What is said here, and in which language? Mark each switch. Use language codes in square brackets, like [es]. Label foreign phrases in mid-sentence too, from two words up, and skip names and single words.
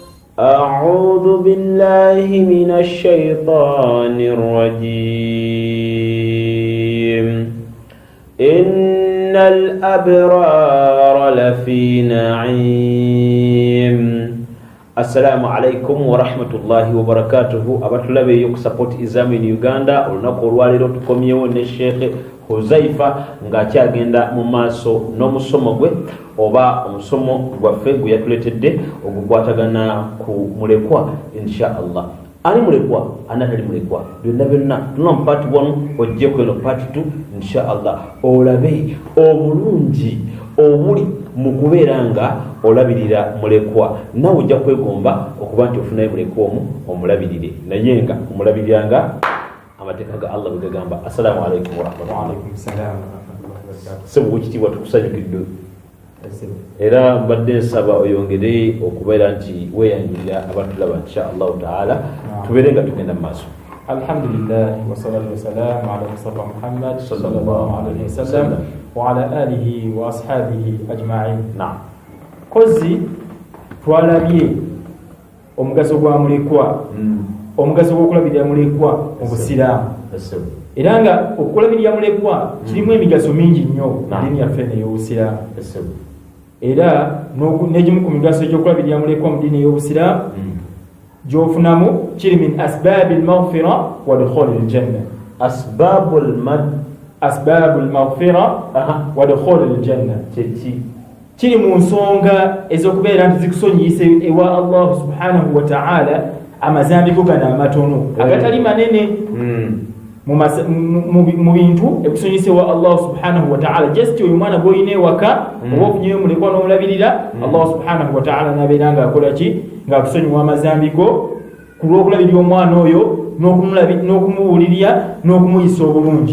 [ar] أعوذ بالله من الشيطان الرجيم إن الأبرار لفي نعيم. السلام عليكم ورحمة الله وبركاته. [lg] Abatulabe yo support Islam in Uganda olunako olwaliro tukomyewo ne Sheikh Huzaifa ng'akyagenda mu maaso n'omusomo gwe oba omusomo gwaffe gwe yatuletedde ogukwatagana ku mulekwa [ar] إن شاء الله. [lg] Ani mulekwa anatali mulekwa byonna tuna part 1 ojje kweno part 2 [ar] إن شاء الله [lg] olabe obulungi obuli mu kubeera nga olabirira mulekwa nawe ojja kwegomba okuba nti ofunayo mulekwa omulabirire naye nga omulabiriranga amateeka ga Allah bwe gagamba. [ar] السلام عليكم ورحمة الله و [lg] tukusanyukidde era mbadde nsaba oyongere okubeera nti weeyanjulira abatulaba [ar] إن شاء الله تعالى [lg] tubeere nga tugenda mu maaso. [ar] الحمد لله والصلاة والسلام على مصطفى محمد صلى الله عليه وسلم وعلى آله وأصحابه أجمعين. Naam. [lg] Kozi twalabye omugaso gwa mulekwa omugaso gw'okulabirira mulekwa mu Busiraamu era nga okulabirira mulekwa kirimu emigaso mingi nnyo mu ddiini yaffe ey'Obusiraamu era n'egimu ku migaso gy'okulabirira mulekwa mu ddiini ey'Obusiraamu gyofunamu kiri [ar] من أسباب المغفرة ودخول الجنة. أسباب المغفرة ودخول الجنة [lg] kiri mu nsonga ez'okubeera nti zikusonyiyise ewa Allah [ar] سبحانه وتعالى [lg] amazambi go gano amatono agatali manene mu bintu ekusonyiyise ewa Allah [ar] سبحانه وتعالى. [lg] Just oyo mwana gw'olina ewaka oba ofunyeyo mulekwa n'omulabirira Allah [ar] سبحانه وتعالى [lg] n'abeera ng'akola ki ng'akusonyiwa amazambi go ku lw'okulabirira omwana oyo n'okumuwulirira n'okumuyisa obulungi.